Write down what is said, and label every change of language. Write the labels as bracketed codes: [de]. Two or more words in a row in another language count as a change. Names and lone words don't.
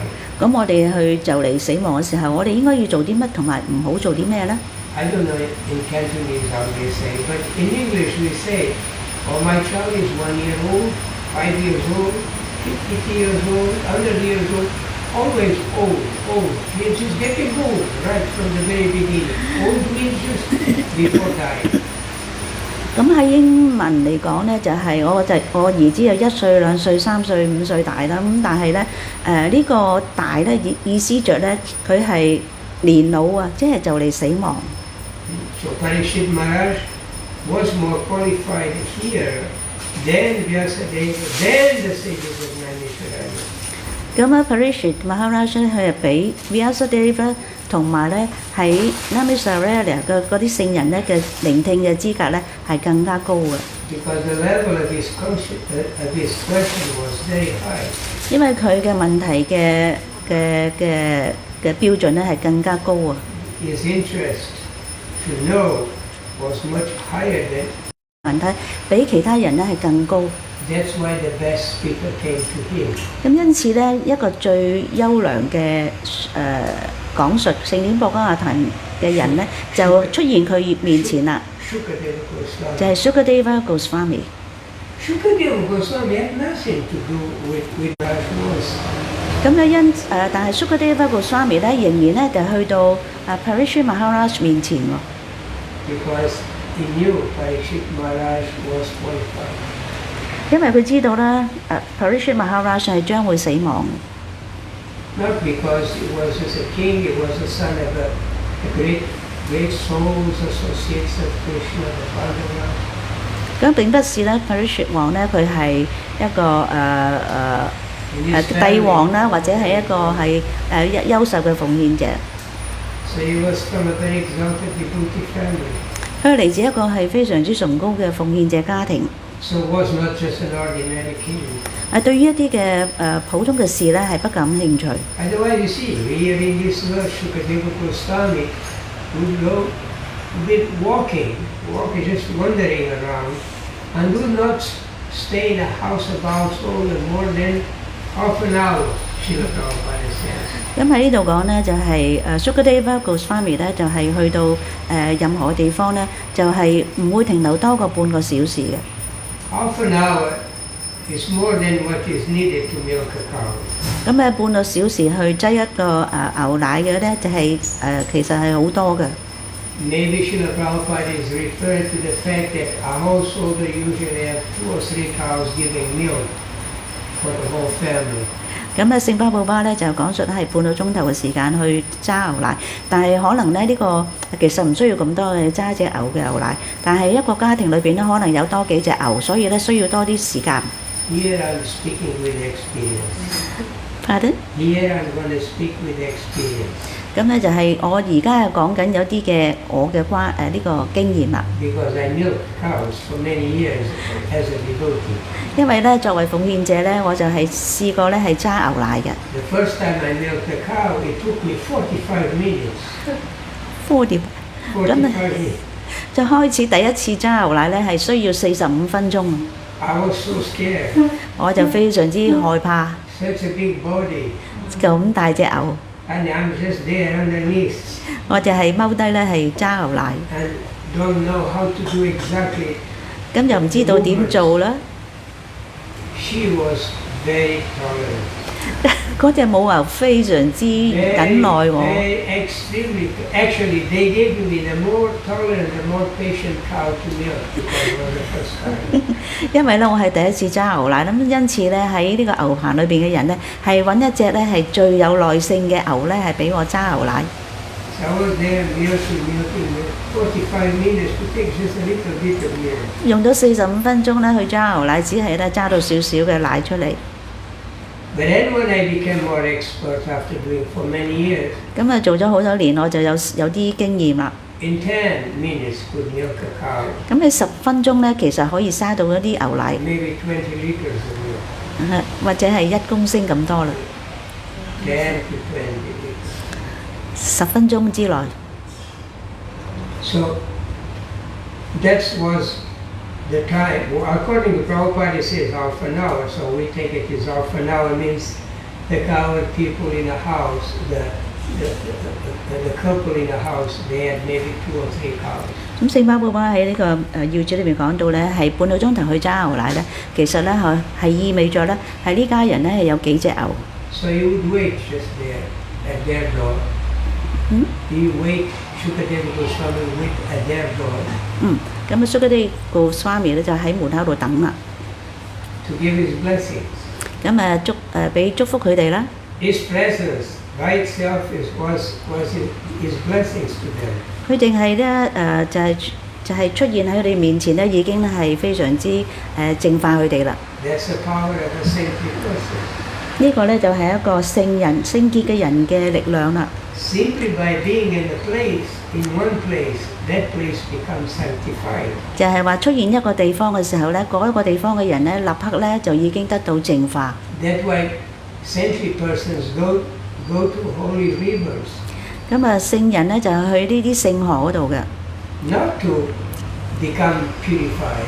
[yue] 咁我哋去就嚟死亡嘅時候，我哋應該要做啲乜，同埋唔好做啲咩咧？ [en] I don't know in Cantonese how they say, but in English we say, oh, my child is 1 year old, 5 years old, 50 years old, 100 years old, always old, old. Means he's getting old right from the very beginning. Old means just before dying. [yue] 咁喺英文嚟講咧，就係、我兒子有1歲、2歲、3歲、5歲大啦。咁但係咧，呢個大咧意思着咧，佢係年老啊，即係就嚟死亡。 [en] So Parikshit Maharaj was more qualified here than Vyasadeva, than the sages of Naimisharanya. [yue] 咁啊 Parikshit Maharaj 佢係比 Vyasadeva 同埋咧喺 Naimisharanya 嘅嗰啲聖人咧嘅聆聽嘅資格咧係更加高嘅， [en] Because the level of his question was very high. [yue] 因為佢嘅問題嘅標準咧係更加高啊。 [en] His interest to know was much higher than. [yue] 問題比其他人咧係更高。 [en] That's why the best speaker came to him. [yue] 咁因此咧，一個最優良嘅講述聖典博伽亞壇嘅人咧，就出現佢面前啦， Shukadeva Goswami. 就係 Sukadeva Goswami。 [en] Shukadeva Goswami had nothing to do with Rajwas. [yue] 咁咧但係 Sukadeva Goswami 咧仍然咧就去到 Parikshit Maharaj 面前喎， [en] Because he knew Parikshit Maharaj was qualified. [yue] 因為佢知道咧 Parikshit Maharaj 係將會死亡。 [en] Not because he was just a king, he was the son of a great souls, associates of Krishna, the Baladeva. [yue] 咁並不是咧 Parikshit 王咧，佢係一個 [en] In his [yue] 帝王 [en] family. [yue] 啦，或者係一個係優秀嘅奉獻者。 [en] So he was from a very exalted devotee family. [yue] 佢嚟自一個係非常之崇高嘅奉獻者家庭。 [en] So it was not just an ordinary king. [yue] 對於一啲嘅普通嘅事咧係不感興趣。 [en] Otherwise, you see, here in this world, Shukadeva Goswami would go, would be walking, just wandering around, and would not stay in a house about more than half an hour. Srila Prabhupada says. [yue] 咁喺呢度講咧，就係Sukadeva Goswami 咧，就係去到任何地方咧，就係唔會停留多過半個小時嘅。 [en] Half an hour is more than what is needed to milk a cow. [yue] 咁半個小時去擠一個牛奶嘅咧，就係其實係好多嘅。 [en] Maybe Srila Prabhupada is referring to the fact that a householder usually have 2 or 3 cows giving milk for the whole family. [yue] 咁聖巴布巴咧就講述係半個鐘頭嘅時間去揸牛奶，但係可能咧呢個其實唔需要咁多嘅揸隻牛嘅牛奶，但係一個家庭裏邊咧可能有多幾隻牛，所以咧需要多啲時間。 [en] Here I'm speaking with experience. Pardon？ Here I'm going to speak with experience. [yue] 咁咧就係我而家係講緊有啲嘅我嘅呢個經驗啦。 [en] Because I milked cows for many years as a devotee. [yue] 因為咧作為奉獻者咧，我就係試過咧係揸牛奶嘅。 [en] The first time I milked a cow, it took me 45 minutes. 40 45 minutes. [yue] 就開始第一次揸牛奶咧係需要45分鐘， [en] I was so scared. [yue] 我就非常之害怕， [en] Such a big body. [yue] 咁大隻牛， [en] And I'm just there underneath. [yue] 我就係踎低咧係揸牛奶， [en] And don't know how to do exactly. [yue] 咁又唔知道點做啦。 [en] She was very tolerant. [yue] 嗰隻母牛非常之 [en] They, [yue] 忍耐我， [en] they extremely, actually, they gave me the more tolerant, the more patient cow to milk because it was the first time. [yue] 因為咧我係第一次揸牛奶，咁因此咧喺呢個牛棚裏邊嘅人咧係揾一隻咧係最有耐性嘅牛咧係俾我揸牛奶。 [en] So I was there milking 45 minutes to take just a little bit of milk. [yue] 用咗45分鐘咧去揸牛奶，只係咧揸到少少嘅奶出嚟。 [en] But then when I became more expert after doing for many years, [yue] 咁啊做咗好多年，我就有啲經驗啦。 [en] in 10 minutes could milk a cow, [yue] 咁你10分鐘咧，其實可以嘥到一啲牛奶， [en] maybe 20 liters of milk, [yue] 或者係1公升咁多啦。 [en] 10 to 20 liters. [yue] 10 分鐘之內， [en] So that was the time. Well, according to Prabhupada, it says half an hour. So we take it as half an hour means the cow and people in a house, the couple in a house, they had maybe 2 or 3 cows. [yue] 咁聖巴寶巴喺呢個要旨裏面講到咧，係半個鐘頭去揸牛奶咧，其實咧係意味咗咧係呢家人咧係有幾隻牛。 [en] So you would wait just there at their door. You wait, Shukadeva Goswami wait at their door [yue] 咁啊 Sukadeva Goswami 咧就喺門口度等啦。 [en] to give his blessings. [yue] 咁啊俾祝福佢哋啦。 [en] His presence by itself was his blessings to them. [yue] 佢淨係咧就係出現喺佢哋面前咧，已經係非常之淨化佢哋啦。 [en] That's the power of a saintly person. [yue] 呢個咧就係一個聖人聖潔嘅人嘅力量啦。 [en] Simply by being in a place, in one place, that place becomes sanctified. [yue] 就係話出現一個地方嘅時候咧，嗰一個地方嘅人咧，立刻咧就已經得到淨化。 [en] That's why saintly persons go to holy rivers, [yue] 咁啊，聖人咧就係去呢啲聖河嗰度嘅， [en] not to become purified,